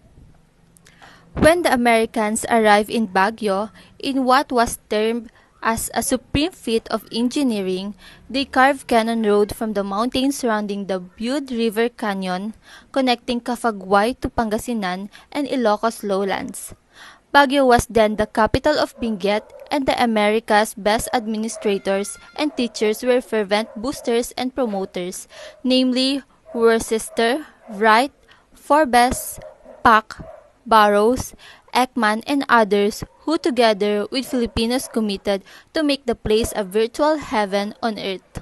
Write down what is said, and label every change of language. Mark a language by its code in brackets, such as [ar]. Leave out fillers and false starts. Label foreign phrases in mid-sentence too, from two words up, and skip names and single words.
[en] When the Americans arrived in Baguio, in what was termed as a supreme feat of engineering, they carved Cannon Road from the mountains surrounding the Bude River Canyon, connecting Cafaguay to Pangasinan and Ilocos lowlands. Baguio was then the capital of Benguet, and the America's best administrators and teachers were fervent boosters and promoters, namely Worcester, Wright, Forbes, Pack, Burroughs, Ekman, and others who together with Filipinos committed to make the place a virtual heaven on earth.